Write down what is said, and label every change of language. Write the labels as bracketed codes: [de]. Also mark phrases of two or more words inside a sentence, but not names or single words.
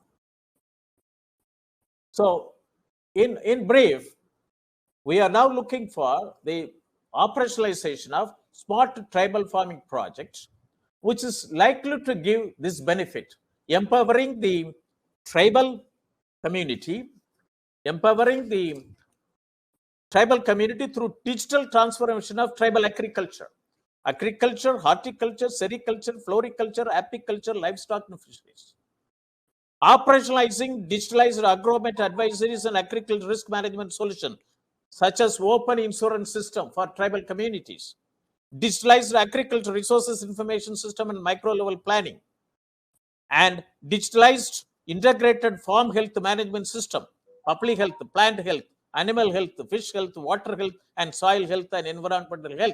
[en] So, in brief, we are now looking for the operationalization of smart tribal farming projects, which is likely to give this benefit, empowering the tribal community, through digital transformation of tribal agriculture, horticulture, sericulture, floriculture, apiculture, livestock and fisheries. Operationalizing digitalized agromet advisories and agricultural risk management solution, such as open insurance system for tribal communities, digitalized agricultural resources information system and micro level planning, and digitalized integrated farm health management system, public health, plant health, animal health, fish health, water health, and soil health and environmental health.